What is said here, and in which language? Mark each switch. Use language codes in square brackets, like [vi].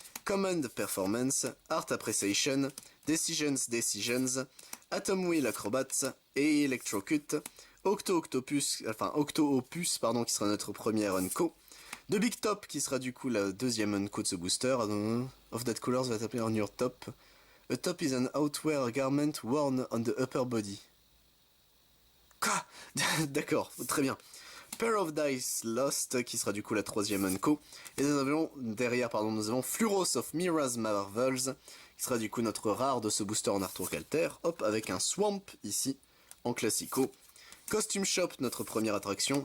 [fr] Command Performance, Art Appreciation, Decisions, Atom Wheel Acrobats, et Electrocute, Octo-Opus, pardon, qui sera notre première Unco. The Big Top, qui sera du coup la deuxième Unco de ce booster. [en] Of that colors va appear on your top. A top is an outwear garment worn on the upper body. [fr] Quoi? D'accord, très bien. Pair of Dice Lost, qui sera du coup la troisième Unco. Et nous avons Fluros of Mira's Marvels, qui sera du coup notre rare de ce booster en artwork alter. Hop, avec un Swamp ici, en classico. Costume Shop, notre première attraction.